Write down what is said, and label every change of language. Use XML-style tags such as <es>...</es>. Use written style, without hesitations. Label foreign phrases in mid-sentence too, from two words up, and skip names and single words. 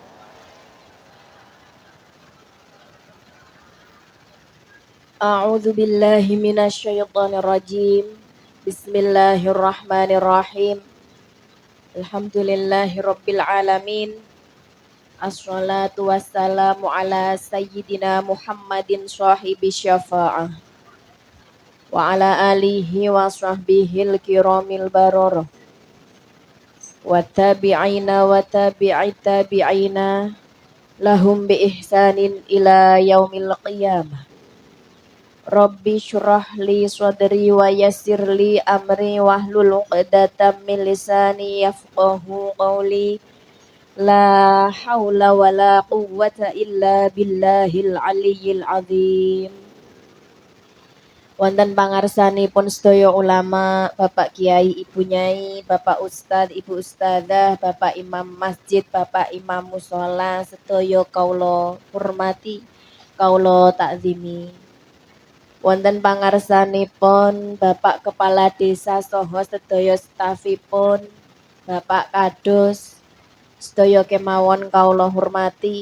<ar>أعوذ بالله من الشيطان الرجيم. بسم الله الرحمن الرحيم. الحمد لله رب العالمين. الصلاة والسلام على سيدنا محمد صاحب الشفاعة وعلى آله وصحبه الكرام البررة. والتابعين وتابعي التابعين لهم بإحسان إلى يوم القيامة. رب اشرح لي صدري ويسر لي أمري واحلل عقدة من لساني يفقهوا قولي. لا حول ولا قوة إلا بالله العلي العظيم.</ar> <jv>Wonten pangarsanipun sedaya ulama, Bapak Kiai, Ibu Nyai, Bapak Ustad, Ibu Ustadzah, Bapak Imam Masjid, Bapak Imam Mushola, sedaya kaula hormati, kaula takzimi. Wonten pangarsanipun Bapak Kepala Desa saha sedaya stafipun, Bapak Kadus, sedaya kemawon kaula hormati.</jv>